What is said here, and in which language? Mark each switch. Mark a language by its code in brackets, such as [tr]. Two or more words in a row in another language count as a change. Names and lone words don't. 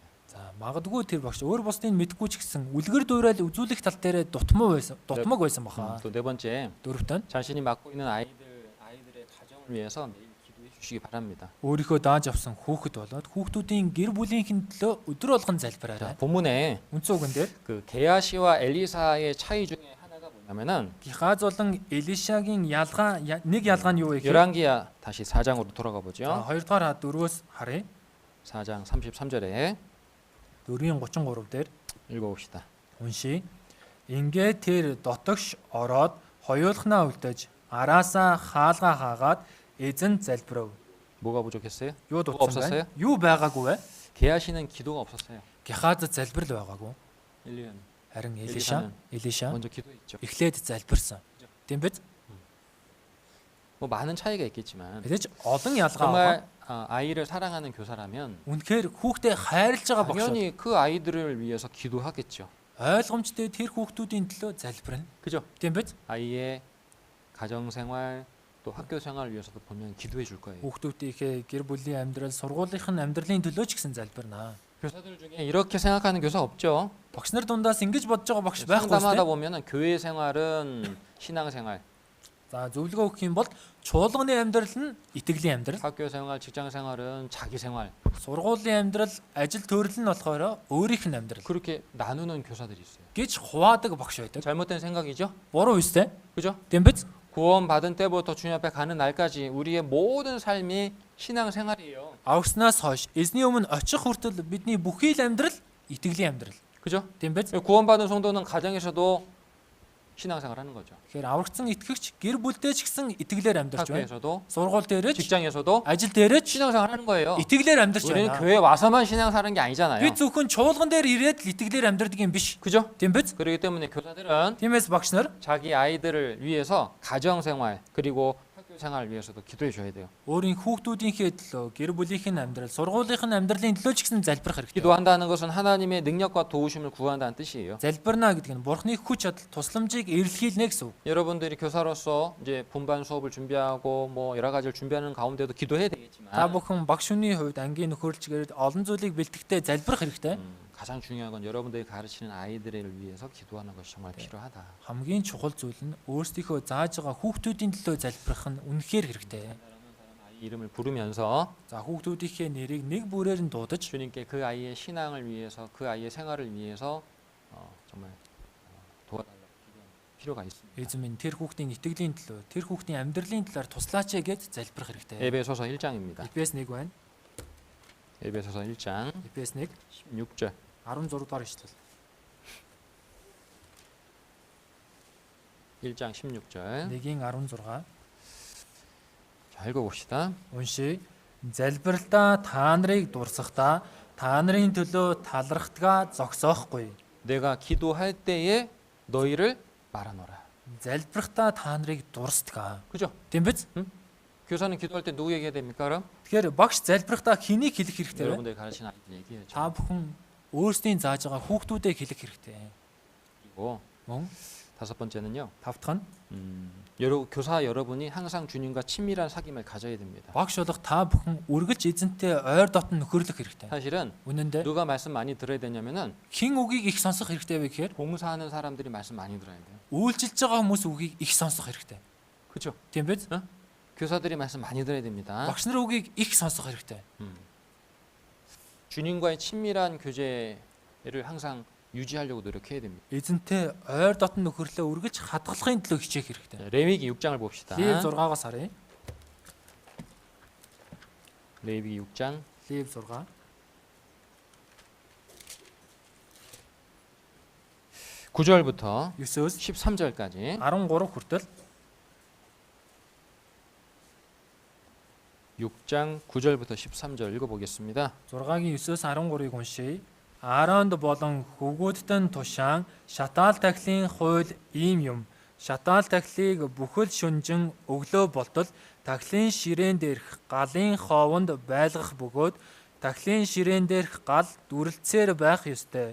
[mn] За магадгүй тэр багш өөр бусдыг мэдгүй ч гэсэн үлгэр дуурайл үзүүлэх тал дээр дутмаг байсан баха. [ko] 또 네 번째, [mn] Дөрөвтөн [ko] 자신이 맡고 있는 아이들의 가정을 위해서 매일 기도해 주시기 바랍니다. [mn] өөрийнхөө дааж авсан хүүхэд болоод хүүхдүүдийн гэр бүлийнхэн төлөө өдөр болгон [ko] 자, [mn] залбираарай. [ko] 본문에 [mn] Үндсэн үгэн дээр [ko] 그 게하시와 엘리사의 차이 중에 하나가 뭐냐면은 [mn] Гихаз болон Элишагийн ялгаа нэг ялгаа нь юу вэ гэхээр [ko] 열왕기야 다시 4장으로 돌아가 보죠. [mn] 2 дугаар 4-өөс харъя. [ko] 4장 33절에 [mn] 4-ийн 33 дээр [ko] 읽어봅시다. [mn] уншия. Ингээ тэр дотогш ороод хоёулахнаа үлдээж араасаа хаалгаа хаагаад эзэн залбирав. [ko] 뭐가 부족했어요? [mn] Юу [ko] 뭐가 [mn] дутсан [ko] 없었어요? [mn] бэ? Юу байгаагүй вэ? [ko] 게하시는 기도가 없었어요. [mn] Гихаз залбирал байгаагүй. [ko] 엘리야는 [mn] Харин [ko] Элиша는 [mn] Элиша [ko] 먼저 기도했죠. [mn] эхлээд залбирсан. Тийм биз? [ko] 뭐 많은 차이가 있겠지만 [mn] Мэдээж олон ялгаа [ko] 정말 [mn] байгаа. [ko] 아이를 사랑하는 교사라면 [mn] Үнэхээр хүүхдээ хайрлаж байгаа багш [ko] 당연히 그 아이들을 위해서 기도하겠죠. [mn] ойлгомжтой тэр хүүхдүүдийн төлөө залбирна. [ko] 그죠? [mn] Тийм биз? [ko] 아이의 가정 생활 또 학교 생활을 위해서도 분명 기도해 줄 거예요. [mn] Хүүхдүүдийнхээ гэр бүлийн амьдрал, сургуулийнхын амьдралын төлөө ч гэсэн залбирна. [ko] 교사들 중에 이렇게 생각하는 교사 없죠. [mn] Багш нар дундаас ингэж бодож байгаа багш байхгүй [ko] 상담하다 [mn] шүү дээ. [ko] 보면은 교회 생활은 신앙 생활, [mn] За зөвлөгөө өгөх юм бол чуулганы амьдрал нь итгэлийн амьдрал, [ko] 학교 생활, 직장 생활은 자기 생활. [mn] сургуулийн амьдрал, ажил төрөл нь болохоор өөрийнх нь амьдрал [ko] 그렇게 나누는 교사들이 있어요. [mn] гэж хуваадаг багш байдаг. [ko] 잘못된 생각이죠. [mn] Буруу үстэй. [ko] 그죠? [mn] Тийм биз? [ko] 구원 받은 때부터 주님 앞에 가는 날까지 우리의 모든 삶이 신앙 생활이에요. [mn] Авгснаас хойш эзний өмнө очих хүртэл бидний бүхий л амьдрал итгэлийн амьдрал. [ko] 그죠? [mn] Тийм биз? [ko] 구원받은 성도는 가정에서도 신앙생활 하는 거죠. [mn] Тэгэхээр аврагдсан итгэгч гэр бүлдээ ч гэсэн итгэлээр амьдарч байна. [ko] 학교에서도, [mn] Сургууль дээрээ ч, [ko] 직장에서도 [mn] ажил дээрээ ч [ko] 신앙생활 하는 거예요. [mn] итгэлээр амьдарч [ko] 우리는 [mn] байна. [ko] 교회 와서만 신앙생활하는 게 아니잖아요. [mn] Би зөвхөн чуулган дээр ирээд л итгэлээр амьдардаг юм биш. [ko] 그죠? [mn] Тийм биз? [ko] 그렇기 때문에 교사들은 [mn] Тиймээс багш нар [ko] 자기 아이들을 위해서 가정생활 그리고 학교 생활을 위해서도 기도해 줘야 돼요. [mn] өөрийн хүүхдүүдийнхээ төлөө, гэр бүлийнх нь амьдрал, сургуулийнх нь амьдралын төлөө ч гэсэн залбирах хэрэгтэй. [ko] 기도한다는 것은 하나님의 능력과 도우심을 구한다는 뜻이에요. [mn] Залбирна гэдэг нь Бурхны хүч чадал, тусламжийг эрэлхийлнэ гэсэн үг. [ko] 여러분들이 교사로서 이제 분반 수업을 준비하고 뭐 여러 가지를 준비하는 가운데도 기도해야 [mn] Та [ko] 되겠지만 [mn] бүхэн багш хүний хувьд ангийн нөхөрлөлчгээр олон зүйлийг бэлтгэхдээ залбирах хэрэгтэй. [ko] 가장 중요한 건 여러분들이 가르치는 아이들을 위해서 기도하는 것이 정말 필요하다. [mn] Хамгийн чухал зүйл нь өөрсдийнхөө зааж байгаа хүүхдүүдийн төлөө залбирах нь үнэхээр хэрэгтэй. [ko] 아이 이름을 부르면서 [mn] За хүүхдүүдийнхээ нэрийг нэг бүрээр нь дуудаж [ko] 주님께 그 아이의 신앙을 위해서 그 아이의 생활을 위해서 정말 도와달라고 기도하는 필요가 있습니다. [mn] эзэн минь тэр хүүхдийн итгэлийн төлөө, тэр хүүхдийн амьдралын талаар туслаач гэж залбирах хэрэгтэй. [ko] 에베소서 1장입니다. [mn] Эфес 1 байна. [ko] 에베소서 1장 [mn] Эфес 1 [ko] 16절. [mn] 16 дугаар ишлэл. [ko] 1장 16절. 1:16. 자, 읽어봅시다. [mn] Уншия. Залбиралтаа та нарыг дурсахдаа та нарын төлөө талархтгаа зогсоохгүй. [ko] 내가 기도할 때에 너희를 말하노라. [mn] Залбиралтаа та нарыг дурсдгаа. [ko] 그죠? [mn] Тийм биз? [ko] 교사는 기도할 때 누구 얘기해야 됩니까? 그럼 [mn] Тэгэхээр багш залбиралтаа хэнийг хэлэх хэрэгтэй вэ? [ko] 여러분들이 가르치는 아이들 얘기해야죠. [mn] Та бүхэн өөрсдийн зааж байгаа хүүхдүүдэд хэлэх хэрэгтэй. [ko] 그리고 [mn] Мөн [ko] 5번째는요. [mn] тавдах нь [ko] 교사 여러분이 항상 주님과 친밀한 사귐을 가져야 됩니다. [mn] багш болох та бүхэн үргэлж эзэнтэй ойр дотн нөхөрлөх хэрэгтэй. [ko] 사실은 [mn] Үнэн дээр [ko] 누가 말씀 많이 들어야 되냐면은 [mn] хэн үгийг их сонсох хэрэгтэй вэ гэхээр [ko] 봉사하는 사람들이 말씀 많이 들어야 돼요. [mn] үйлчилж байгаа хүмүүс үгийг их сонсох хэрэгтэй. [ko] 그렇죠? [mn] Тийм биз? [ko] 교사들이 말씀 많이 들어야 됩니다. [mn] Багш нар үгийг их сонсох хэрэгтэй. [ko] 주님과의 친밀한 교제를 항상 유지하려고 노력해야 됩니다. [mn] Эзэнтэй ойр дотн нөхөрлөө үргэлж хадгалахын төлөө хичээх хэрэгтэй. [ko] 레위기 6장을 봅시다. [mn] Лев 6-аас харъя. [ko] 레위기 6장 [mn] Лев 6. [ko] 9절부터 [mn] 9-өөс [ko] 13절까지 [mn] 13 хүртэл [ko] 6장 9절부터 13절 읽어보겠습니다. [mn] 6-гийн 9-өөс 13-ыг уншийе. Ааронд болон хөвгүүдтэн тушаан шатаал тахилын хууль ийм юм. Шатаал тахилыг бүхэл шүнжин өглөө болтол тахилын ширээн дээрх галын хоовонд байлгах бөгөөд тахилын ширээн дээрх гал дүрлцээр байх ёстой.